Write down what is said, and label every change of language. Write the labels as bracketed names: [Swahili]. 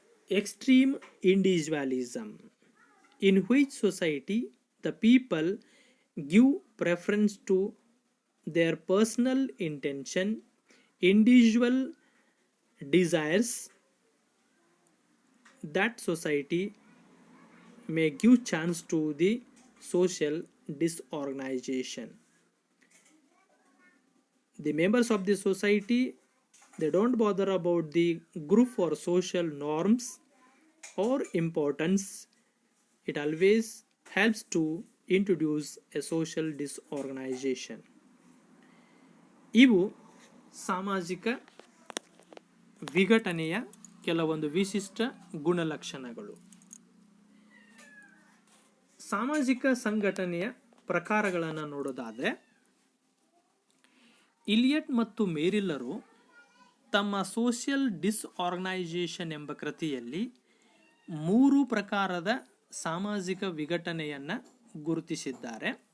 [English] Extreme individualism, in which society the people give preference to their personal intention, individual desires, that society may give chance to the social disorganization. The members of the society, they don't bother about the group or social norms or importance. It always helps to introduce a social disorganization. [Kannada] ಇವು ಸಾಮಾಜಿಕ ವಿಘಟನೆಯ ಕೆಲವೊಂದು ವಿಶಿಷ್ಟ ಗುಣಲಕ್ಷಣಗಳು. ಸಾಮಾಜಿಕ ಸಂಘಟನೆಯ ಪ್ರಕಾರಗಳನ್ನು ನೋಡೋದಾದರೆ, Eliot ಮತ್ತು ಮೇರಿಲ್ಲರು ತಮ್ಮ ಸೋಷಿಯಲ್ ಡಿಸ್ಆರ್ಗನೈಸೇಷನ್ ಎಂಬ ಕೃತಿಯಲ್ಲಿ 3 ಪ್ರಕಾರದ ಸಾಮಾಜಿಕ ವಿಘಟನೆಯನ್ನು ಗುರುತಿಸಿದ್ದಾರೆ.